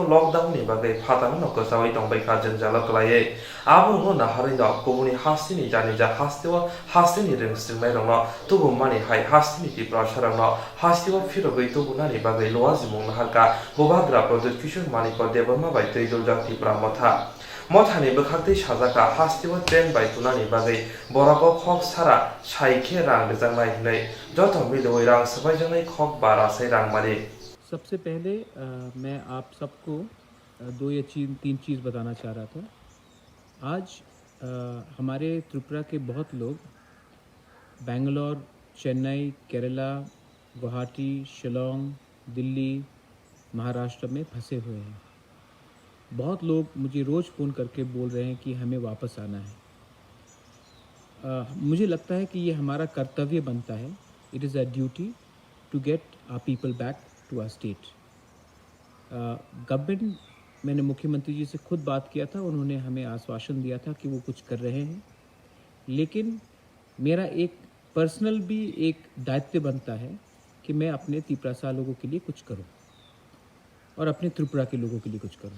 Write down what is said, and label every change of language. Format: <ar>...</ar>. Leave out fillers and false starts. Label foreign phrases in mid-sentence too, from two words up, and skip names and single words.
<trp>lockdown ni bagai father no kosawai tongbai kha janjalo kalai abo no nahari no kubuni hasti ni jani ja hasti ni rungsirnai rono tubu mani hai hasti ni Tripura sarang no hastio firo gai tubu nani bagai loa jimung naharka bobagra product kishor maliko debama bai teidol jak Tripura Mothani bukhaktei sajaka hastio train bai tunani bagai borako khok sara saikhe rang rejangnai hinai joto miloi rang sabaijanai khok barasai rang mari</trp> <hi>सबसे पहले मैं आप सबको दो या तीन चीज़ बताना चाह रहा था। आज हमारे त्रिपुरा के बहुत लोग बेंगलोर, चेन्नई, केरला, गुवाहाटी, शिलोंग, दिल्ली, महाराष्ट्र में फंसे हुए हैं। बहुत लोग मुझे रोज़ फ़ोन करके बोल रहे हैं कि हमें वापस आना है। मुझे लगता है कि ये हमारा कर्तव्य बनता है।</hi> <en>It is a duty to get our people back to our state.</en> <hi>गवर्नमेंट, मैंने मुख्यमंत्री जी से खुद बात किया था, उन्होंने हमें आश्वासन दिया था कि वो कुछ कर रहे हैं, लेकिन मेरा एक पर्सनल भी एक दायित्व बनता है कि मैं अपने त्रिपुरा लोगों के लिए कुछ करूं और अपने त्रिपुरा के लोगों के लिए कुछ करूं।</hi>